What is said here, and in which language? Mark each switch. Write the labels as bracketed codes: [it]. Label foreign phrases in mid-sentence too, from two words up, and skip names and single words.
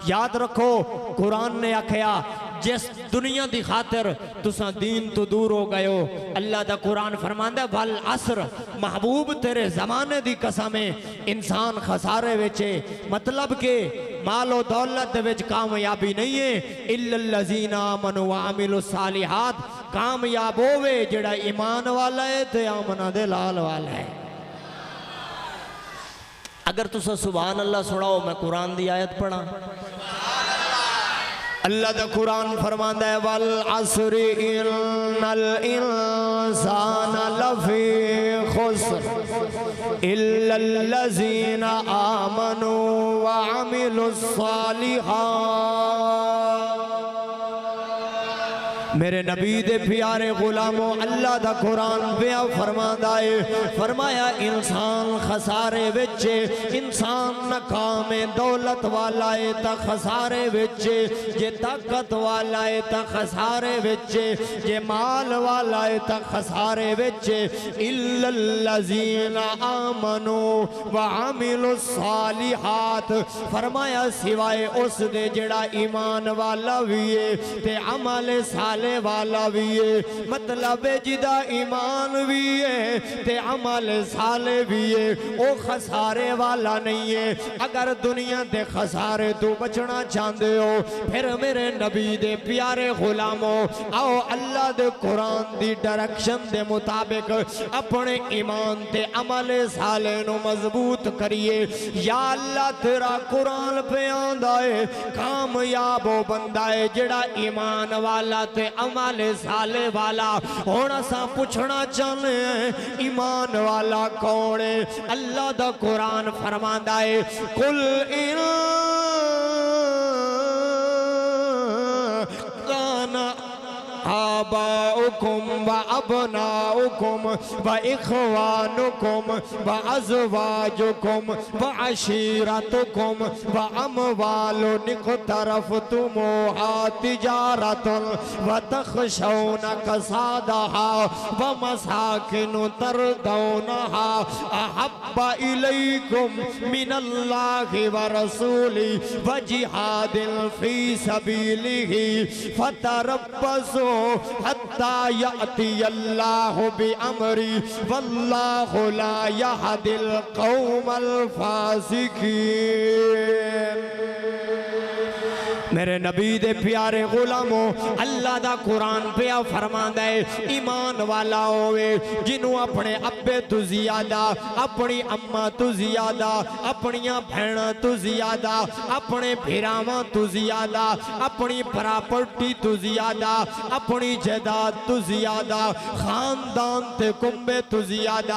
[pa] یاد رکھو قرآن نے آکھیا جس دنیا دی خاطر تسیں دین توں دور ہو گئے ہو، اللہ دا قرآن فرماندا [ar] والعصر, [pa] محبوب تیرے زمانے دی قسم ہے انسان خسارے وچ ہے. مطلب کہ مال و دولت وچ کامیابی نہیں ہے, [ar] إلا الذين آمنوا وعملوا الصالحات, [pa] کامیاب ہووے جیہڑا ایمان والا ہے تے آمنہ دے لال والا ہے. اگر تسیں [ar] سبحان الله [pa] سناؤ، میں قرآن دی آیت پڑھاں. اللہ دا قرآن فرماندا ہے [ar] والعصر إن الإنسان لفي خسر إلا الذين آمنوا وعملوا الصالحات. [pa] میرے نبی دے پیارے غلامو، اللہ دا قرآن بیاں فرماندا ہے، فرمایا انسان خسارے وچ، انسان ناکام دولت والا ہے تاں خسارے وچ، جے طاقت والا ہے تاں خسارے وچ، جے مال والا ہے تاں خسارے وچ. [ar] إلا الذين آمنوا وعملوا الصالحات, [pa] فرمایا سوائے اس دے جیہڑا ایمان والا بھی ہے تے عمل صالح والا بھی ہے. مطلب جیدا ایمان بھی ہے تے عمل صالح بھی ہے، وہ خسارے والا نہیں ہے. اگر دنیا دے خسارے توں بچنا چاہتے ہو، پھر میرے نبی دے پیارے غلامو، آؤ اللہ دے قرآن دی ڈائریکشن دے مطابق اپنے ایمان تے عمل صالح نوں مضبوط کریے. یا اللہ تیرا قرآن پیا آندا ہے کامیاب ہو بندہ ہے جیہڑا ایمان والا تے عمل صالح والا. ہن اساں پچھنا چاہتے ہیں ایمان والا کون ہے? اللہ دا قرآن فرماندا ہے [ar] قل إن آباؤكم وأبناؤكم و وإخوانكم وأزواجكم وعشيرتكم وأموال اقترفتموها وتجارة تخشون كسادها ومساكن ترضونها أحب إليكم من الله ورسوله وجهاد في سبيله فتربصوا حتى يأتي الله بأمره والله لا يهدي القوم الفاسقين. [pa] میرے نبی دے پیارے غلامو، اللہ دا قرآن پیا فرماندا ہے ایمان والا ہووے جنہوں اپنے ابے توں زیادہ، اپنی اماں توں زیادہ، اپنیاں بھیناں توں زیادہ، اپنے بھراواں توں زیادہ، اپنی پراپرٹی توں زیادہ، اپنی جائیداد توں زیادہ، خاندان تے کنبے توں زیادہ.